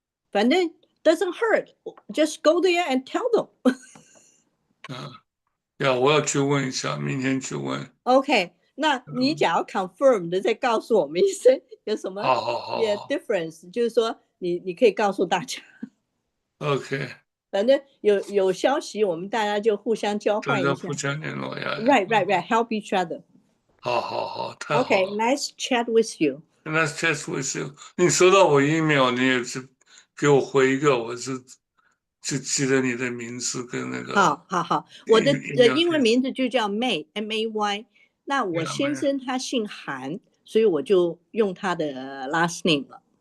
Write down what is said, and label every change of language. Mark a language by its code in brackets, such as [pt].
[zh] 反正 [en] doesn't hurt， just go there and tell them [zh] 我要去问一下，明天去问。 OK， 那你假如 confirm 的再告诉我们一声，有什么好 difference， 就是说你可以告诉大家。 [en] OK， [zh] 反正有消息，我们大家就互相交换一下。互相联络呀。 [en] Right，help each other。 [zh] 好，太好了。 [en] OK，nice chat with you。Nice chat with you。 [zh] 你收到我 email， 你也是给我回一个，我就记得你的名字跟那个。好，我的英文名字就叫 May，M-A-Y。那我先生他姓韩，所以我就用他的 last name 了。